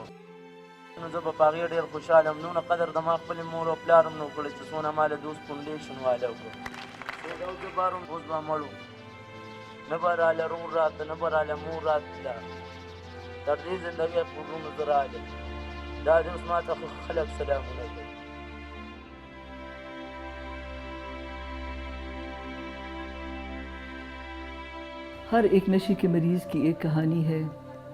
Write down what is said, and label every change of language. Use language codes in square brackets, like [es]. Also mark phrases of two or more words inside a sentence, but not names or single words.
[ps] نو زه به په هغې ډېر خوشحاله یم. نونه قدر د ما خپلې مور او پلار هم نه وکړی چې څونه ماله دوست فاونډیشن والا وکړو. څو زه بار هم اوس به مړ وم، نه به راله رور راته، نه به راله مور راتله، تر دې زندګۍ په وروڼو زه رالم. دا دې اوس ما ته خلک سلامونه کوي. [ur] ہر ایک نشے کے مریض کی ایک کہانی ہے